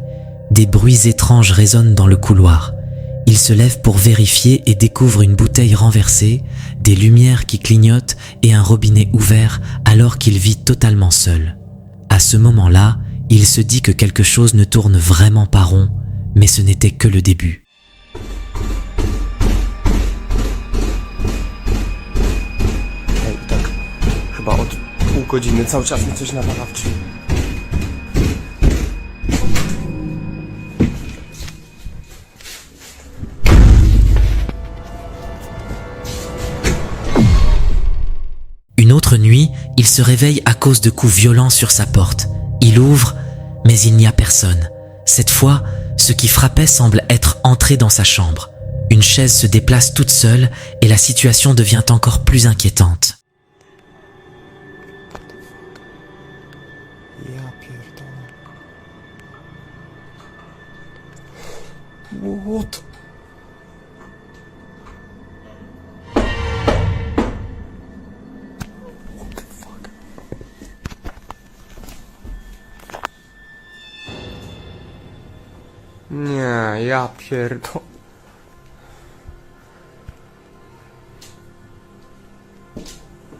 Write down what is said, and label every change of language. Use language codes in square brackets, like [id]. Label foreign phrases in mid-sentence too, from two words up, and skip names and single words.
[fr] Des bruits étranges résonnent dans le couloir. Il se lève pour vérifier et découvre une bouteille renversée, des lumières qui clignotent et un robinet ouvert alors qu'il vit totalement seul. À ce moment-là, il se dit que quelque chose ne tourne vraiment pas rond, mais ce n'était que le début. [pl] Ej, tak chyba od pół godziny cały czas mi coś nawala w drzwi. [fr] Une autre nuit, il se réveille à cause de coups violents sur sa porte. Il ouvre, mais il n'y a personne. Cette fois, ce qui frappait semble être entré dans sa chambre. Une chaise se déplace toute seule et la situation devient encore plus inquiétante. [pl] Ja pierdolę. [en] What? What the fuck? [pl] Nie, ja pierdolę.